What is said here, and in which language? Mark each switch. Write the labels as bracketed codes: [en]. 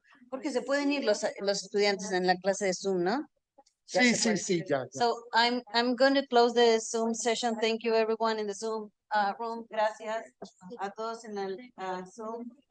[es] Porque se pueden ir los estudiantes en la clase de Zoom, ¿no? Sí, ya. [en] So I'm going to close the Zoom session. Thank you everyone in the Zoom room. [es] Gracias a todos en el Zoom.